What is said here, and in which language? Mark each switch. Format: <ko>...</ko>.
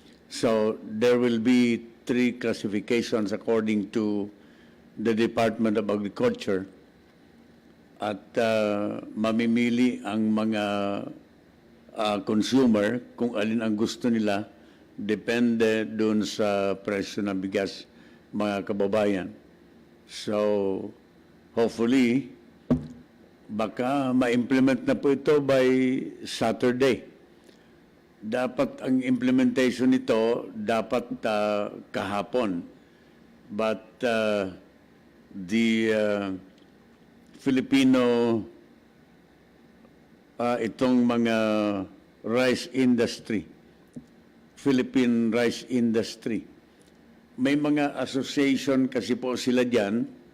<en>So there will be 3 classifications according to the Department of Agriculture</en> <tl>at mamimili ang mga consumer kung alin ang gusto nila depende dun sa presyo ng bigas, mga kababayan. So hopefully baka ma-implement na po ito by Saturday. Dapat ang implementation nito dapat kahapon.</tl> <en>But the Filipino</en> <tl>itong mga rice industry, Philippine rice industry, may mga association kasi po sila diyan</tl>